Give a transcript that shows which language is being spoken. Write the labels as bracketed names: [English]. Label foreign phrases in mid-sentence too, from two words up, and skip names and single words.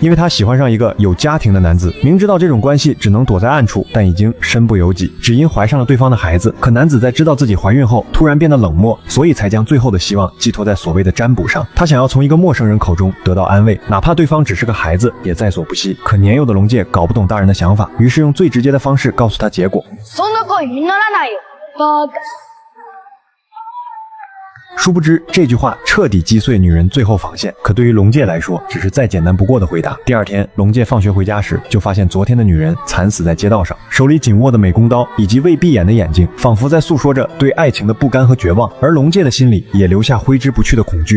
[Chinese] 因为他喜欢上一个有家庭的男子，明知道这种关系只能躲在暗处，但已经身不由己，只因怀上了对方的孩子。可男子在知道自己怀孕后突然变得冷漠，所以才将最后的希望寄托在所谓的占卜上。他想要从一个陌生人口中得到安慰，哪怕对方只是个孩子也在所不惜。可年幼的龙介搞不懂大人的想法，于是用最直接的方式告诉他结果。 [Japanese] そんな恋にならないよ。バカ。 [Chinese] 殊不知这句话彻底击碎女人最后防线，可对于龙介来说只是再简单不过的回答。第二天，龙介放学回家时就发现昨天的女人惨死在街道上，手里紧握的美工刀以及未闭眼的眼睛仿佛在诉说着对爱情的不甘和绝望，而龙介的心里也留下挥之不去的恐惧。